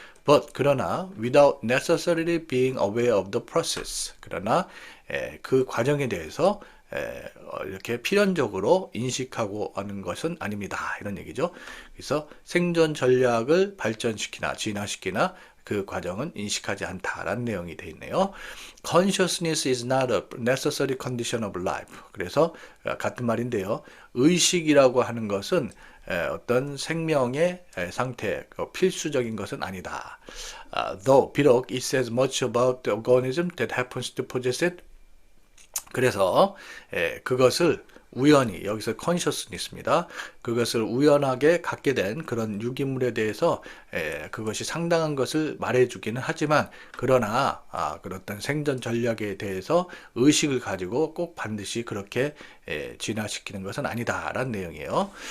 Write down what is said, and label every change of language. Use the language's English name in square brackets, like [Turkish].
[English] But [Korean] 그러나 [English] without necessarily being aware of the process. [Korean] 그러나 그 과정에 대해서 이렇게 필연적으로 인식하고 하는 것은 아닙니다. 이런 얘기죠. 그래서 생존 전략을 발전시키나 진화시키나 그 과정은 인식하지 않다라는 내용이 되어 있네요. [English] Consciousness is not a necessary condition of life. [Korean] 그래서 같은 말인데요. 의식이라고 하는 것은 어떤 생명의 상태, 필수적인 것은 아니다. [English] Though [Korean] 비록 [English] it says much about the organism that happens to possess it. [Korean] 그래서 그것을 우연히 여기서 consciousness입니다. 그것을 우연하게 갖게 된 그런 유기물에 대해서 그것이 상당한 것을 말해주기는 하지만 그러나 그런 어떤 생존 전략에 대해서 의식을 가지고 꼭 반드시 그렇게 진화시키는 것은 아니다라는 내용이에요.